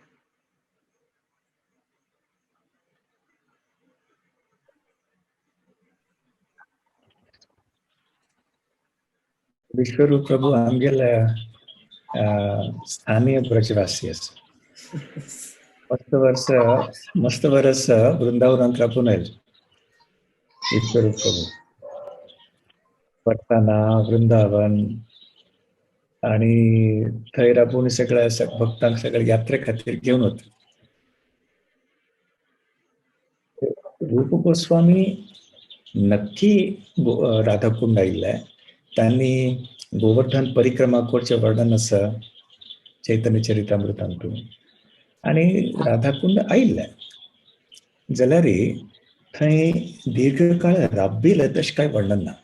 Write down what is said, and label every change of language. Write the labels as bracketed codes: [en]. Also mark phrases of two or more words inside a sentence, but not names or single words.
[kok] विश्वरूप प्रभू आमगेल स्थानीय ब्रजवासी असं मस्त वर्ष वृंदावन राबून विश्वरूप प्रभू वर्ताना वृंदावन आणि थंय राबून सगळ्या भक्तांक सगळ्या यात्रे खातीर घेऊन होते. रूप गोस्वामी नक्की राधाकुंड आयिल्ले. त्यांनी गोवर्धन परिक्रमा करचे वर्णन आसा चैतन्य चरितामृतांतून आणि राधाकुंड आयिल्ले जाल्यार थंय दीर्घकाळ राबिले तशें कांय वर्णन ना.